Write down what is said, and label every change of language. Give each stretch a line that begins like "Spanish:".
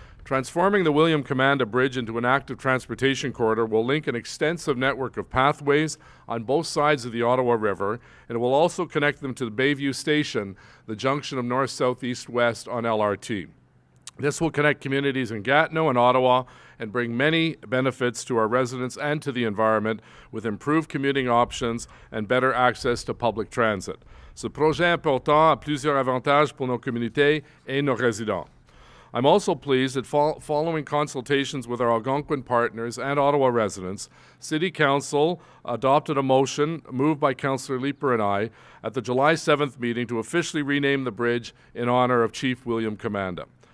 English: Transforming the William Commanda Bridge into an active transportation corridor will link an extensive network of pathways on both sides of the Ottawa River, and it will also connect them to the Bayview Station, the junction of north, south, east, west on LRT. This will connect communities in Gatineau and Ottawa and bring many benefits to our residents and to the environment with improved commuting options and better access to public transit.
French: Ce projet important a plusieurs avantages pour nos communautés et nos résidents.
English: I'm also pleased that following consultations with our Algonquin partners and Ottawa residents, City Council adopted a motion moved by Councillor Leeper and I at the July 7th meeting to officially rename the bridge in honor of Chief William Commanda.